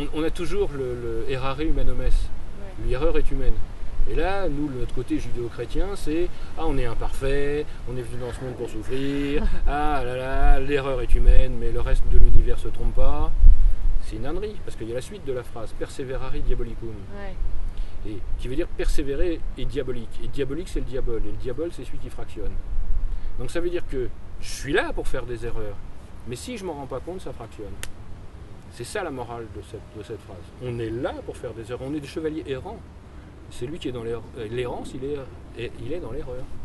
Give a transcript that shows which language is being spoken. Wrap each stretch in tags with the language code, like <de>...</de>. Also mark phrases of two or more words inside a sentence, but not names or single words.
<fr>On a toujours le</fr> <la>errare humanom est.</la> <fr>L'erreur est humaine. Et là, nous, de notre côté judéo-chrétien, c'est on est imparfait, on est venu dans ce monde pour souffrir, ah là là, l'erreur est humaine, mais le reste de l'univers ne se trompe pas. C'est une ânerie, parce qu'il y a la suite de la phrase,</fr> <la>perseverare diabolicum.</la> <fr>Et qui veut dire persévérer et diabolique. Et diabolique, c'est le diable, et le diable, c'est celui qui fractionne. Donc ça veut dire que je suis là pour faire des erreurs, mais si je ne m'en rends pas compte, ça fractionne. C'est ça la morale de cette phrase. On est là pour faire des erreurs, on est des chevaliers errants. C'est lui qui est dans l'errance, il est dans l'erreur.</fr>